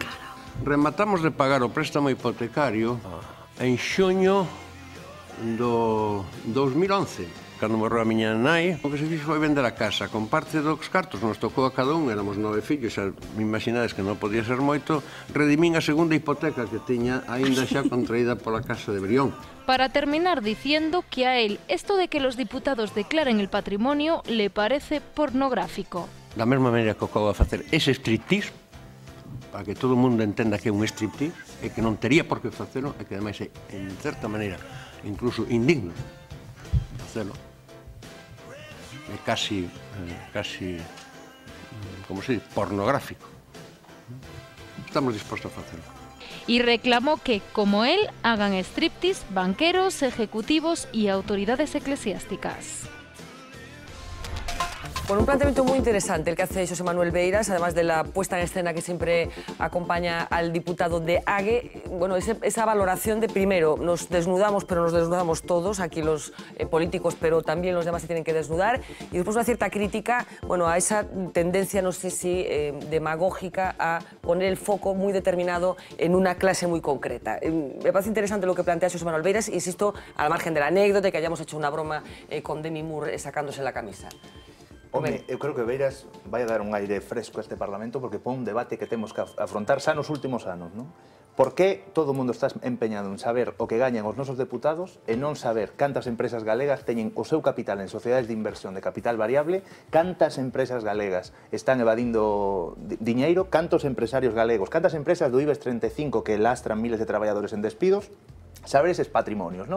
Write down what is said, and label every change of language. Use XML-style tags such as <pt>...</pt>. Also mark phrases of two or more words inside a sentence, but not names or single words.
<gl>Rematamos de pagar o préstamo hipotecario en xuño do 2011. Cando morreu a miña nai, o que se fixo foi vender a casa. Con parte dos cartos nos tocou a cada un, éramos 9 fillos, me imaginades que non podía ser moito, redimín a segunda hipoteca que tiña aínda xa contraída pola Casa de Brión.</gl> <es>Para terminar diciendo que a él esto de que los diputados declaren el patrimonio le parece pornográfico.</es> <gl>Da mesma maneira que acabo de facer ese striptease, para que todo o mundo entenda que é un striptease, e que non tería por que facelo, e que ademais é, en certa maneira, incluso indigno facelo. É casi,</gl> <es>como se dice,</es> <gl>pornográfico. estamos dispostos a facelo.</gl> <es>Y reclamó que, como él, hagan striptease banqueros, ejecutivos y autoridades eclesiásticas. Bueno, un planteamiento muy interesante el que hace José Manuel Beiras, además de la puesta en escena que siempre acompaña al diputado de AGE. Bueno, esa valoración de, primero, nos desnudamos, pero nos desnudamos todos, aquí los políticos, pero también los demás se tienen que desnudar. Y después una cierta crítica, bueno, a esa tendencia, no sé si demagógica, a poner el foco muy determinado en una clase muy concreta. Me parece interesante lo que plantea José Manuel Beiras, insisto, al margen de la anécdota, que hayamos hecho una broma con Demi Moore sacándose la camisa.</es> <gl>Home, eu creo que Beiras vai a dar un aire fresco a este Parlamento porque pon un debate que temos que afrontar xa nos últimos anos, non? Por que todo o mundo está empeñado en saber o que gañan os nosos deputados e non saber cantas empresas galegas teñen o seu capital en sociedades de inversión de capital variable, cantas empresas galegas están evadindo diñeiro, cantos empresarios galegos, cantas empresas do IBEX 35 que lastran miles de traballadores en despidos, saber eses patrimonios, non?</gl>